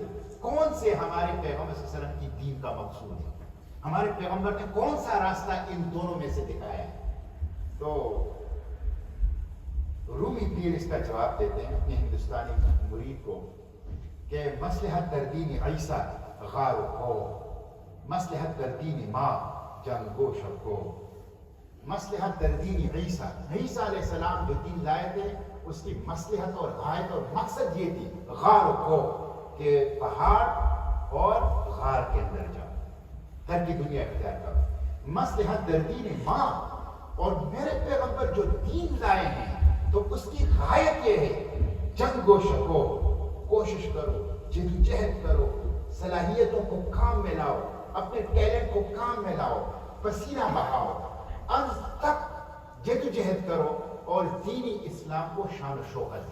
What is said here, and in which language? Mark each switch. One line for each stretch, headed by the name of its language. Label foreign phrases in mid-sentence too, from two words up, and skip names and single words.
Urdu: کون سے ہمارے پیغمبر صلی اللہ علیہ وسلم کی دین کا مقصود ہے؟ ہمارے پیغمبر نے کون سا راستہ ان دونوں میں سے دکھایا ہے؟ تو رومی پیر اس کا جواب دیتے ہیں اپنے ہندوستانی مرید کو کہ
Persian: مصلحت در دین عیسیٰ غار و خور، مصلحت در دین ماں جنگ و شکو، مصلحت در دین عیسیٰ،
Urdu: عیسیٰ علیہ السلام جو دین لائے تھے اس کی مصلحت اور غایت اور مقصد یہ تھی
Persian: غار و خور،
Urdu: کہ پہاڑ اور غار کے اندر جاؤ، ترک دنیا اختیار کرو۔
Persian: مصلحت در دین ماں،
Urdu: اور میرے پیغمبر جو دین لائے ہیں تو اس کی غایت یہ ہے
Persian: جنگ و شکو،
Urdu: کوشش کرو، جدوجہد کرو، صلاحیتوں کو کام میں لاؤ، اپنے ٹیلنٹ کو کام میں لاؤ، پسینہ بہاؤ، انت تک جدوجہد کرو اور دینی اسلام کو شان و شوکت دے۔